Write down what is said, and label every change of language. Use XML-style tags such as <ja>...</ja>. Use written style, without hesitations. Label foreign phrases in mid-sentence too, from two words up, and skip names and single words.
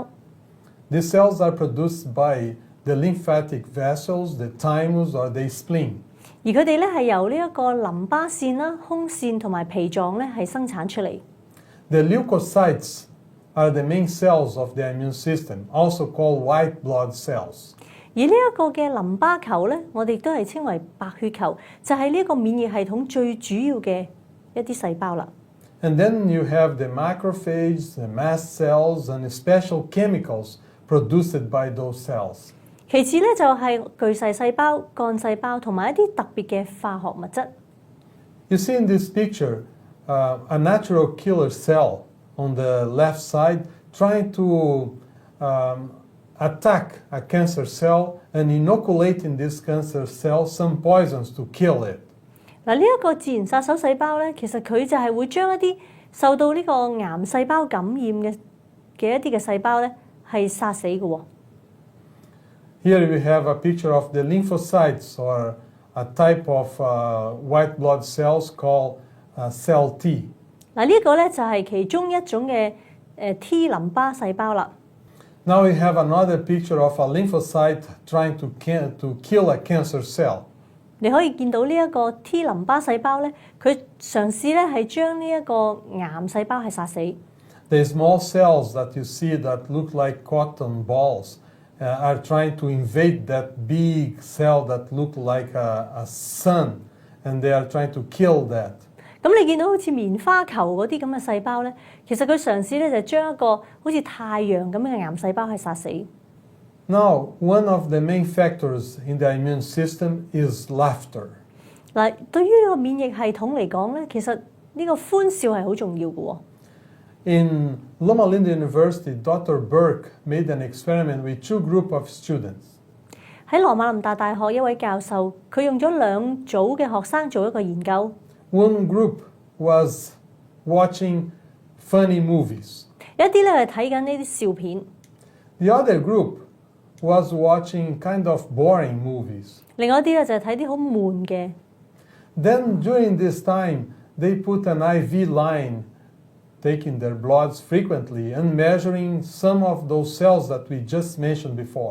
<en>These cells are produced by the lymphatic vessels, the thymus, or the spleen.</en> <yue>而佢哋咧係由呢一個淋巴腺啦、胸腺同埋脾臟咧係生產出嚟。</yue> <en>The leukocytes are the main cells of the immune system, also called white blood cells.</en> <yue>而呢一個嘅淋巴球咧，我哋都係稱為白血球，就係呢一個免疫系統最主要嘅一啲細胞啦。</yue> <en>And then you have the macrophages, the mast cells, and special chemicals produced by those cells.</en> <yue>其次咧就係巨細細胞、幹細胞同埋一啲特別嘅化學物質。</yue> <en>You see in this picture a natural killer cell on the left side trying to attack a cancer cell and inoculate in this cancer cell some poisons to kill it.</en> <yue>嗱，呢一個自然殺手細胞咧，其實佢就係會將一啲受到呢個癌細胞感染嘅一啲嘅細胞咧，係殺死嘅喎。</yue> <en>Here we have a picture of the lymphocytes, or a type of white blood cells called cell T.</en> <yue>嗱，呢個咧就係其中一種嘅T 淋巴細胞啦。</yue> <en>Now we have another picture of a lymphocyte trying to kill a cancer cell.</en> <yue>你可以見到呢一個 T 淋巴細胞咧，佢嘗試咧係將呢一個癌細胞係殺死。</yue> <en>The small cells that you see that look like cotton balls are trying to invade that big cell that look like a sun, and they are trying to kill that.</en> <yue>咁你見到好似棉花球嗰啲咁嘅細胞咧，其實佢嘗試咧就將一個好似太陽咁嘅癌細胞係殺死。</yue> <en>Now, one of the main factors in the immune system is laughter.</en> <yue>嗱，對於呢個免疫系統嚟講咧，其實呢個歡笑係好重要嘅喎。</yue> <en>In Loma Linda University, Dr. Burke made an experiment with two groups of students.</en> <yue>喺羅馬林達大學一位教授，佢用咗兩組嘅學生做一個研究。</yue> <en>One group was watching funny movies.</en> <yue>有一啲咧係睇緊呢啲笑片。</yue> <en>The other group was watching kind of boring movies.</en> <yue>另外一啲咧就係睇啲好悶嘅。</yue> <en>Then during this time, they put an IV line, taking their bloods frequently and measuring some of those cells that we just mentioned before.</en>